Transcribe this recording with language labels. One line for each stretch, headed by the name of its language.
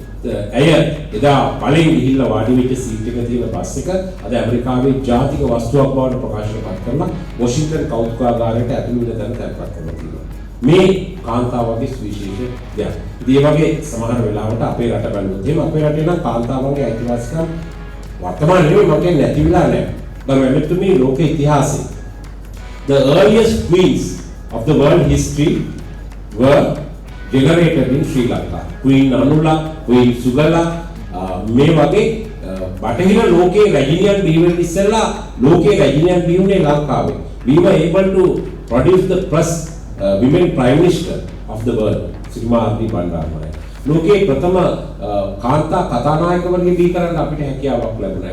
Sinhala: ඇය එදා බලෙන් ගිහිල්ලා වාඩි වෙච්ච සීට් එක තියෙන බස් එක අද ඇමරිකාවේ ජාතික වස්තුවක් බවට ප්‍රකාශපත් කරලා වොෂින්ටන් කෞතුකාගාරයට ඇතුළු වෙන තැන තැන්පත් කරලා තියෙනවා. මේ කාන්තාවගේ සුවිශේෂ දෙයක්. ඉතින් ඒ වගේ සමහර වෙලාවට අපේ රට බලනොත් එහෙම අපේ රටේ නම් කාන්තාවගේ අයිතිවාසිකම් වර්තමානයේ නෙවෙයි මම කියන්නේ නැති වෙලා නැහැ. බරවැටුමේ ලෝක ඉතිහාසයේ
English: the earliest queens of the world history were generated in Sri Lanka.
Sinhala: Queen Anula, Queen Sugala, මේ වගේ බටහිර ලෝකයේ රැජිනියන් බිහිවෙන්න ඉස්සෙල්ලා ලෝකයේ රැජිනියන් බිහිුනේ ලංකාවේ.
English: We were able to produce the first women prime minister of the world.
Sinhala: ශ්‍රීමාර්ති Bandaranaike. ලෝකයේ ප්‍රථම කාන්තා කතානායකවරිය බිහි කරන්න අපිට හැකියාවක් ලැබුණා.